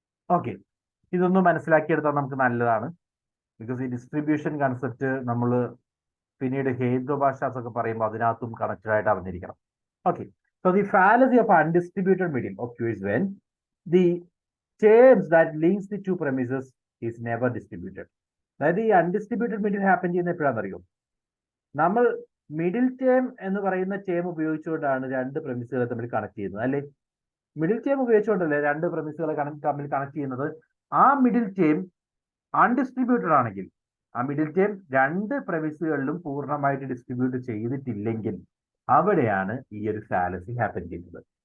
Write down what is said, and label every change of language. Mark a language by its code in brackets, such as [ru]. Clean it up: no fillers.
[ml] Okay, ഇതൊന്ന് മനസ്സിലാക്കിയെടുത്താൽ നമുക്ക് നല്ലതാണ്. ബിക്കോസ് ഈ ഡിസ്ട്രിബ്യൂഷൻ കൺസെപ്റ്റ് നമ്മൾ പിന്നീട് ഹേതു ഭാഷാസ് ഒക്കെ പറയുമ്പോൾ അതിനകത്തും കണക്റ്റഡ് ആയിട്ട് അറിഞ്ഞിരിക്കണം. [en] Okay, so the fallacy of undistributed medium occurs when the terms that links the two premises is never distributed. [ml] അതായത് ഈ അൺഡിസ്ട്രിബ്യൂട്ടഡ് മീഡിയം ഹാപ്പൻ ചെയ്യുന്ന എപ്പോഴാണെന്നറിയോ? നമ്മൾ മിഡിൽ ടേം എന്ന് പറയുന്ന ടേം ഉപയോഗിച്ചുകൊണ്ടാണ് രണ്ട് പ്രമിസുകളെ തമ്മിൽ കണക്ട് ചെയ്യുന്നത്, അല്ലേ? മിഡിൽ ടേം ഉപയോഗിച്ചുകൊണ്ടല്ലേ രണ്ട് പ്രമിസുകളെ തമ്മിൽ കണക്ട് ചെയ്യുന്നത്? ആ മിഡിൽ ടേം അൺഡിസ്ട്രിബ്യൂട്ടഡ് ആണെങ്കിൽ, ആ മിഡിൽ ടേം രണ്ട് പ്രമിസുകളിലും പൂർണ്ണമായിട്ട് ഡിസ്ട്രിബ്യൂട്ട് ചെയ്തിട്ടില്ലെങ്കിൽ അവിടെയാണ് ഈ ഒരു ഫാലസി ഹാപ്പൻ ചെയ്യുന്നത്.